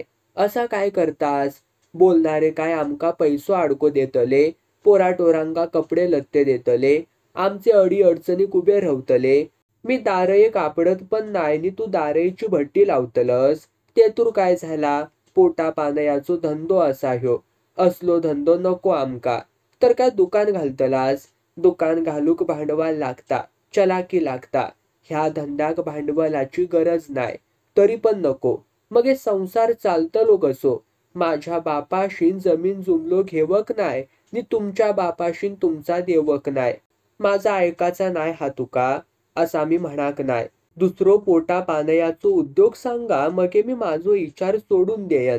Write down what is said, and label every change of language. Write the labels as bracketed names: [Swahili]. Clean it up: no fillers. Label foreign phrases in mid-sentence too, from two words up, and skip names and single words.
[Konkani] असा काय करतास? बोलणारे काय आमका पैसो अडको देतले? पोराटोरांका कपडे लत्ते देतले? आमचे अडी अडचणीक उभे राहतले? मी दारये कापडत पण नाय नि तू दारयेची भट्टी लावतलस? ते तूर काय झाला? पोटा पानयाचो धंदो असा ह्यो. असलो धंदो नको आमका. तर काय दुकान घालतलास? दुकान घालूक भांडवल लागता, चलाकी लागता. ह्या धंद्याक भांडवलाची गरज नाय. तरी पण नको. मग हे संसार चालतलो कसो? माझ्या बापाशीन जमीन जुमलो घेवक नाय नि तुमच्या बापाशीन तुमचा देवक नाय. माझा ऐकाचा नाय हा तुका? असा मी म्हणाक नाय. दुसरो पोटा पानयाचो उद्योग सांगा मगे मी माझो विचार सोडून देयन.